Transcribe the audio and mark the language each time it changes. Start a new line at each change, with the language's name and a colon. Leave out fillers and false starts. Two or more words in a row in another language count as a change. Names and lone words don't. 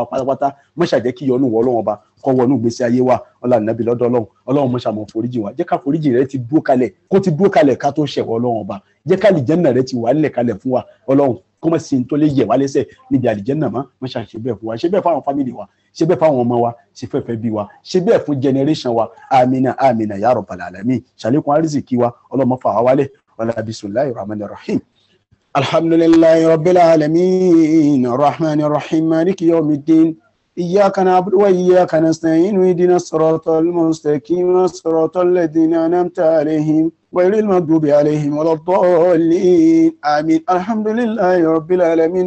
Yoruba: pátápátá mọ́ṣàjẹ́ kí yọ́nú wọ Ọlọ́run ọba kọ́ wọnú ìgbésí ayé wa ọlànàbí lọ́dọ̀ Ọlọ́run mọ́ṣàmọ́ foríjì wa jẹ́ ká foríjì rẹ ti dúró kalẹ̀ ká tó ṣẹ̀wọ̀ Ọlọ́run ọba jẹ́ ká àlìjẹ́nà rẹ ti wà nílẹ̀ kalẹ̀ fún wa Ọlọ́run kó má sí tó lè yẹ̀ wá lẹ́sẹ̀ níbi àlìjẹ́nà mọ́ mọ́ṣà ṣe bẹ́ẹ̀ fún wa ṣe bẹ́ẹ̀ fáwọn fámìlì wa ṣe bẹ́ẹ̀ fáwọn ọmọ wa ṣe fẹ́fẹ́ bí wa ṣe bẹ́ẹ̀ fún generation wa amina
Arabic: يا رب العالمين
Yoruba: ṣàlékún àrísìkí wa Ọlọ́run má fà wá wálẹ̀
Arabic: ولا بسم الله الرحمن الرحيم الحمد لله رب العالمين الرحمن الرحيم مالك يوم الدين إياك نعبد وإياك نستعين اهدنا الصراط المستقيم صراط الذين أنعمت عليهم غير المغضوب عليهم ولا الضالين آمين الحمد لله رب العالمين